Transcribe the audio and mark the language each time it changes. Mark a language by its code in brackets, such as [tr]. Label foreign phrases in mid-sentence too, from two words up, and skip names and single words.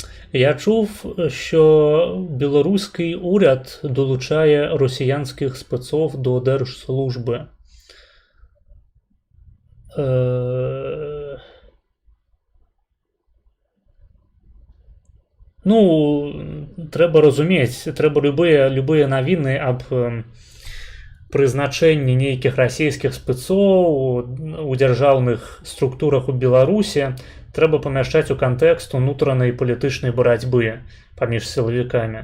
[uk] Я чув, що білоруський уряд долучає росіянських спецов до держслужби. [be] Ну, трэба разумець, трэба любыя навіны аб прызначэнні нейкіх расійскіх спецоў у дзяржаўных структурах у Беларусі трэба памяшчаць у кантэкст унутранай палітычнай барацьбы паміж сілавікамі.